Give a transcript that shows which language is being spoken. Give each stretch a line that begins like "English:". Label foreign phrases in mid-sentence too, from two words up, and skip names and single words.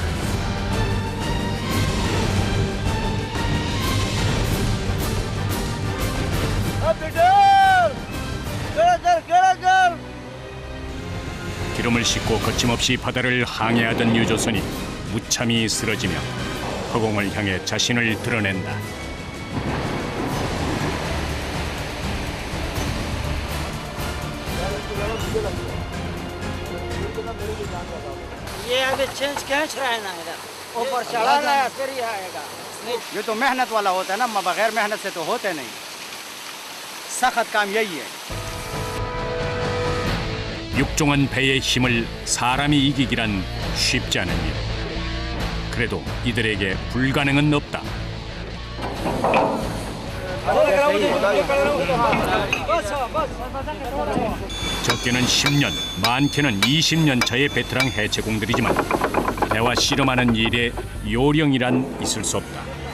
Korean: 기름을 싣고 거침없이 바다를 항해하던 유조선이 무참히 쓰러지며 허공을 향해 자신을 드러낸다.
Hindi: ये तो मेहनत वाला होता है ना, बगैर मेहनत से तो होते नहीं। सख्त काम यही है।
Korean: 육종한 배의 힘을 사람이 이기기란 쉽지 않은 일. 그래도 이들에게 불가능은 없다. 적게는 10년, 많게는 20년 차의 베테랑 해체공들이지만 배와 씨름하는 일에 요령이란 있을 수 없다.